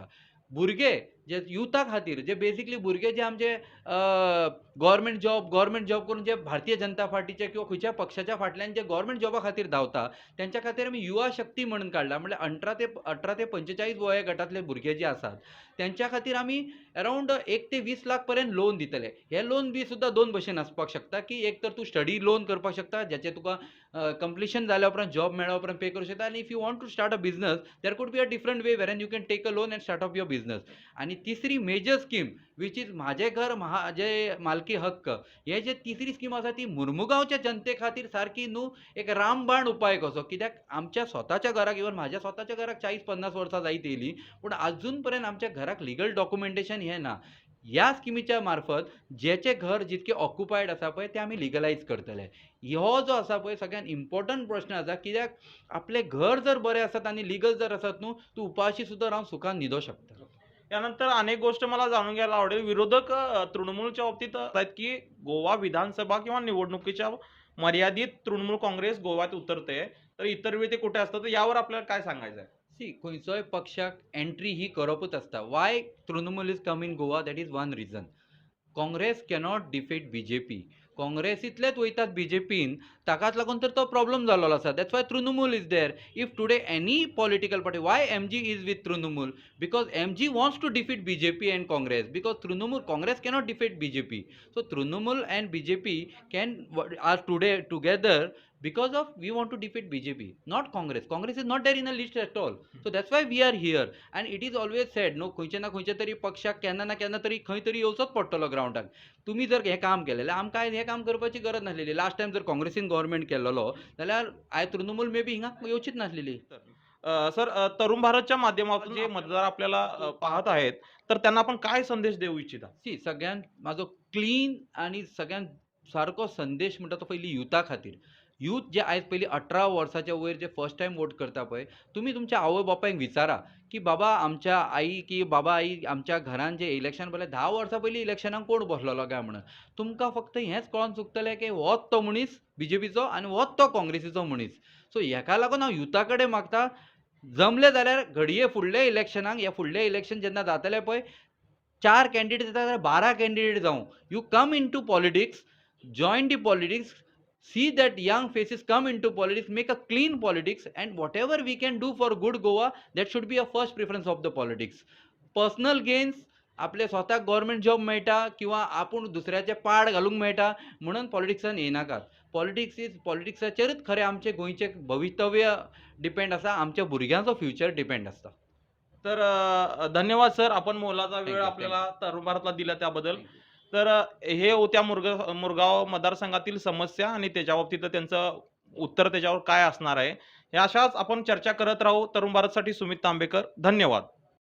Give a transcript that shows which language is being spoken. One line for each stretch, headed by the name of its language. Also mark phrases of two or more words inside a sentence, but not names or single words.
Konkani: भुरगे जे युथा खातीर, जे बेसिकली भुरगे जे आमचे गव्हर्मेंट जॉब करून जे भारतीय जनता पार्टीचे किंवा खंयच्या पक्षाच्या फाटल्यान जे गव्हर्मेंट जॉबा खातीर धांवता, त्यांच्या खातीर आमी युवा शक्ती म्हणून काडला. म्हणजे 18 ते 45 वया गटांतले भुरगे जे आसात त्यांच्या खातीर आमी अरावंड 1 ते 20 लाख पर्यंत लोन दितले. हे लोन बी सुद्दां दोन भशेन आसपाक शकता की एक तर तूं
English: study loan
Konkani: करपाक शकता, ज्याचे तुका कंप्लिशन जाल्या उपरांत जॉब मेळ्ळा उपरांत पे करूं शकता.
English: आनी If you want to start a business there could be a different way where you can take a loan and start up your business.
Konkani: आणि तिसरी
English: major scheme which is
Konkani: माझे घर जे मालकी हक्क, हे जे तिसरी स्कीम आसा ती मुर्मुगांवच्या जनते खातीर सारकी न्हू एक रामबाण उपाय कसो. कित्याक आमच्या स्वताच्या घराक, इवन माझ्या स्वताच्या घराक 40-50 वर्सां जायत येयली, पूण अजून पर्यंत आमच्या घराक
English: legal documentation
Konkani: हे ना. ह्या स्किमीच्या मार्फत जेचे घर जितके ऑक्युपायड आसा पळय ते आमी लिगलायज करतले. हो जो आसा पळय सगळ्यात इम्पॉर्टंट प्रश्न आसा. कित्याक आपले घर जर बरे आसत आनी लिगल जर आसत न्हू, तूं उपाशी सुद्दां रावन सुखान न्हिदो शकता.
Marathi: यानंतर अनेक गोष्ट मला जाणून घ्यायला आवडेल. विरोधक तृणमूलच्या बाबतीत आहेत की गोवा विधानसभा किंवा निवडणुकीच्या मर्यादित तृणमूल काँग्रेस गोव्यात उतरते, तर इतर वेळी ते कुठे असतात, तर यावर आपल्याला काय सांगायचं आहे?
Konkani: सी, खंयचोय पक्षाक एंट्री ही करपूच आसता.
English: why Trinamool is come in Goa, that is one reason. Congress cannot defeat BJP. काँग्रेस इतलेच वयतात BJPन, ताकाच लागून तर तो प्रॉब्लेम जाल्लो आसा. That's why Trinamool is there. If today any political party, why MG is with Trinamool? because MG wants to defeat BJP and Congress, because Congress cannot defeat BJP. So Trinamool and BJP are today together because of we want to defeat BJP, not Congress. Congress is not there in a list at all. So that's why we are here. And it is always said, no,
Konkani: खंयचे ना खंयचे तरी पक्षाक केन्ना ना केन्ना तरी खंय तरी येवचोच पडटलो ग्राउंडाक. तुम्ही जर हे काम केलेलें, आमकां आयज हें काम करपाची गरज नासलेली. लास्ट टायम जर काँग्रेसीन गव्हर्मेंट केलेलो जाल्यार आयज तृणमूल
English: may be
Konkani: हिंगा येवचीच नासलेली.
Marathi: सर, तरुण भारतच्या माध्यमातून जे मतदार आपल्याला पाहत आहेत, तर त्यांना आपण काय संदेश देऊ इच्छिता?
Konkani: सी, सगळ्यात माझो क्लीन आणि सगळ्यात सारको संदेश म्हणटा तो पयलीं युथा खातीर. यूथ जे आयज पयलीं 18 वर्साच्या वयर जे
English: first time vote
Konkani: करता पळय, तुमी तुमच्या आवय बापायक विचारा की बाबा आमच्या आई की बाबा आई आमच्या घरान जे इलेक्शन पयलें 10 वर्सां पयलीं इलेक्शनाक कोण बसलेलो काय म्हणून. तुमकां फक्त हेंच कळोन चुकतलें की होच तो मनीस BJPचो आनी होच तो काँग्रेसीचो मनीस. सो हेका लागून हांव युथा कडेन मागता, जमले जाल्यार घडये फुडल्या इलेक्शनाक, हे फुडले इलेक्शन जेन्ना जातले पळय, 4 कॅन्डिडेट जाता जाल्यार 12 कॅन्डिडेट जावं.
English: You come in to politics, join the politics, see that young faces come into politics, make a clean politics, and whatever we can do for good Goa, that should be a first preference of the politics. Personal gains,
Konkani: आपले स्वताक गव्हर्मेंट जॉब मेळटा किंवा आपूण दुसऱ्याचे पाड घालूंक मेळटा म्हणून पॉलिटिक्सान येयनाकात. पॉलिटिक्साचेरच खरें आमचे गोंयचे भवितव्य डिपेंड आसा, आमच्या भुरग्यांचो
English: future depend
Konkani: आसता.
Marathi: तर धन्यवाद सर, आपण मोलाचा वेळ
English: you,
Marathi: आपल्याला तरुण भारतला दिला त्याबद्दल. तर हे होत्या मुरगाव मतदारसंघातील समस्या आणि त्याच्या बाबतीत त्यांचं उत्तर त्याच्यावर काय असणार आहे. या अशाच आपण चर्चा करत राहू. तरुण भारतसाठी सुमित तांबेकर, धन्यवाद.